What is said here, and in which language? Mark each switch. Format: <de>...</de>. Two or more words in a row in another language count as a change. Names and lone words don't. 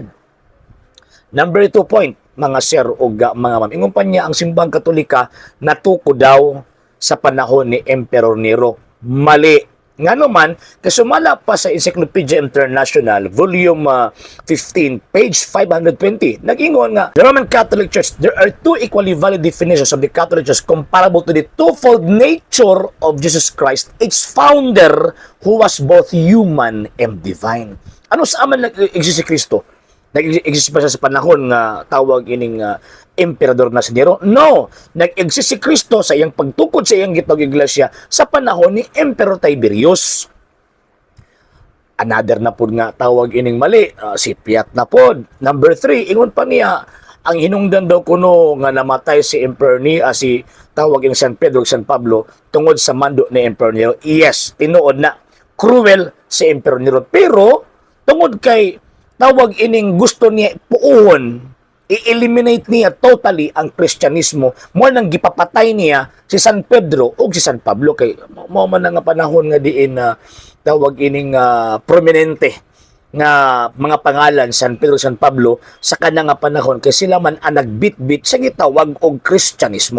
<en>Number 2 point,</en> <ceb>mga sir o mga ma'am, ingon pa niya ang simbahang Katolika natuko daw sa panahon ni Emperor Nero. Mali. Nga naman, kasumala pa sa Encyclopedia International, volume 15, page 520, nag-ingon nga,</ceb> <en>the Roman Catholic Church, there are two equally valid definitions of the Catholic Church comparable to the twofold nature of Jesus Christ, its founder, who was both human and divine.</en> <ceb>Ano sa aman nag-exist si Kristo? Nag-exist pa siya sa panahon nga tawag ining emperador na si Nero? No! Nag-exist si Kristo sa iyang pagtukod sa iyang gitawag iglesia sa panahon ni Emperor Tiberius. Another na po nga tawag ining mali, si Piat na po. Number 3, ingon pa niya, ang hinungdan daw kuno nga namatay si Emperor ni si tawag ining San Pedro San Pablo tungod sa mando ni Emperor Nero. Yes, tinuod na cruel si Emperor Nero, pero tungod kay tawag ining gusto niya puuhon, i-eliminate niya totally ang Kristyanismo, mo nang gipapatay niya si San Pedro o si San Pablo, kay mo man nga panahon nga diin tawag ining prominente nga mga pangalan San Pedro San Pablo sa kanang nga panahon, kay sila man ang nagbitbit sa gitawag og Kristyanismo.</ceb>